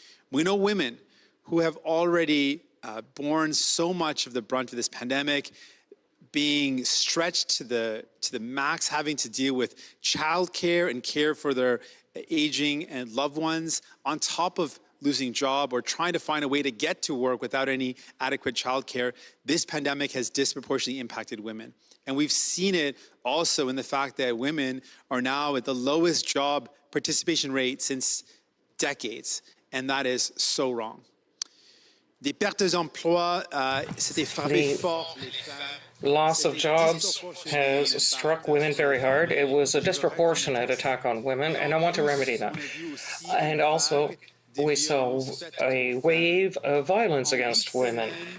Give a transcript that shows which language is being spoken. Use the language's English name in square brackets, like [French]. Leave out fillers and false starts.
[English] We know women who have already borne so much of the brunt of this pandemic, being stretched to the max, having to deal with childcare and care for their aging and loved ones, on top of losing job or trying to find a way to get to work without any adequate childcare. This pandemic has disproportionately impacted women. And we've seen it also in the fact that women are now at the lowest job participation rate since decades. And that is so wrong. [French] Des pertes d'emploi, c'était frappé fort. [English] Loss of jobs has struck women very hard. It was a disproportionate attack on women, and I want to remedy that. And also, we saw a wave of violence against women.